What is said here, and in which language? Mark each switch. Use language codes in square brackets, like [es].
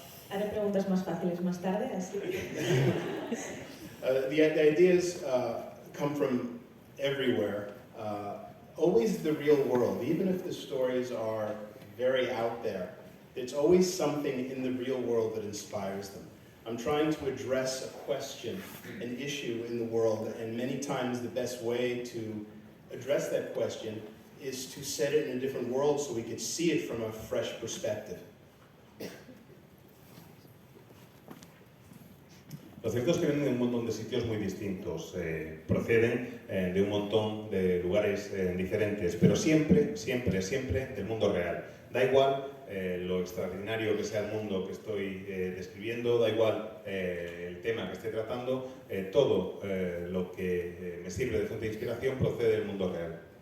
[es] Haré preguntas más fáciles más tarde, así. [en] The ideas come from everywhere. Always the real world, even if the stories are very out there. There's always something in the real world that inspires them. I'm trying to address a question, an issue in the world, and many times the best way to address that question is to set it in a different world so we could see it from a fresh perspective. [es] Lo cierto es que vienen de un montón de sitios muy distintos, proceden de un montón de lugares diferentes, pero siempre del mundo real. Da igual lo extraordinario que sea el mundo que estoy describiendo, da igual el tema que esté tratando, todo lo que me sirve de fuente de inspiración procede del mundo real.